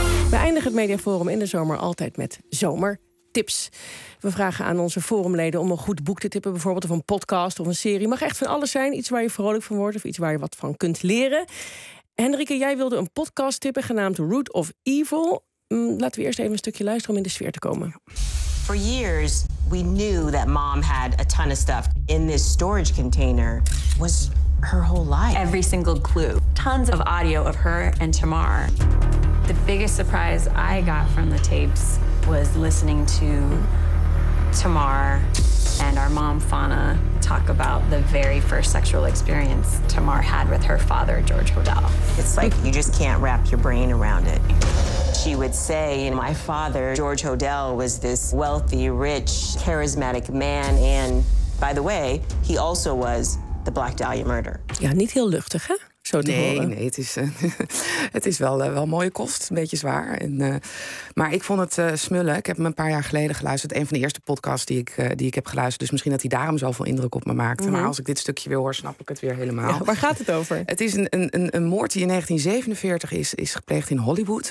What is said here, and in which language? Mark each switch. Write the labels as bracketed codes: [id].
[nl] We eindigen het Mediaforum in de zomer altijd met zomertips. We vragen aan onze forumleden om een goed boek te tippen, bijvoorbeeld of een podcast of een serie. Mag echt van alles zijn, iets waar je vrolijk van wordt of iets waar je wat van kunt leren. Henrike, jij wilde een podcast tippen genaamd Root of Evil. Laten we eerst even een stukje luisteren om in de sfeer te komen. [en] For years, we knew that mom had a ton of stuff in this storage container. Was her whole life. Every single clue. Tons of audio of her and Tamar. The biggest surprise I got from the tapes was listening to Tamar and our mom, Fauna, talk about the very first sexual experience Tamar had with her father, George Hodel. It's like you just can't wrap your brain around it. She would say, you know, my father, George Hodel, was this wealthy, rich, charismatic man. And by the way, he also was the Black Dahlia murder. [nl] Ja, niet heel luchtig, hè? Zo te horen. Nee, het is wel mooie kost, een beetje zwaar. Maar ik vond het smullen. Ik heb hem een paar jaar geleden geluisterd. Een van de eerste podcasts die ik heb geluisterd. Dus misschien dat hij daarom zoveel indruk op me maakte. Mm-hmm. Maar als ik dit stukje weer hoor, snap ik het weer helemaal. Ja, waar gaat het over? Het is een moord die in 1947 is gepleegd in Hollywood.